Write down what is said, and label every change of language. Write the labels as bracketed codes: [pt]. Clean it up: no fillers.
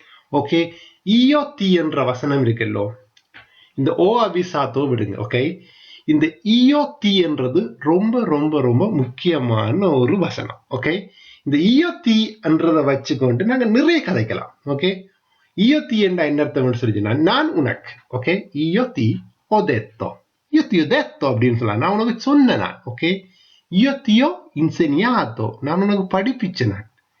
[ta] Okay, [it] io ti [ta] என்ற வசனம் இருக்குல்லோ, இந்த ஓ அவிசாத்தோ விடுங்க. ஓகே, இந்த [it] io ti [ta] என்றது ரொம்ப ரொம்ப ரொம்ப முக்கியமான ஒரு வசனம். ஓகே, இந்த [it] io ti [ta] என்றதை வச்சுக்கொண்டு நாங்க நிறைய கதைக்கலாம். ஓகே, [it] io ti [ta] என்ற என்ன அர்த்தம் சொல்லிச்சுன்னா நான் உனக்கு. Okay, [it] io ti ho detto, io ti ho detto [ta] அப்படின்னு சொல்லலாம், நான் உனக்கு சொன்னேன். Okay, [it] io ti ho insegnato, [ta] நான் உனக்கு படிப்பிச்சேன்.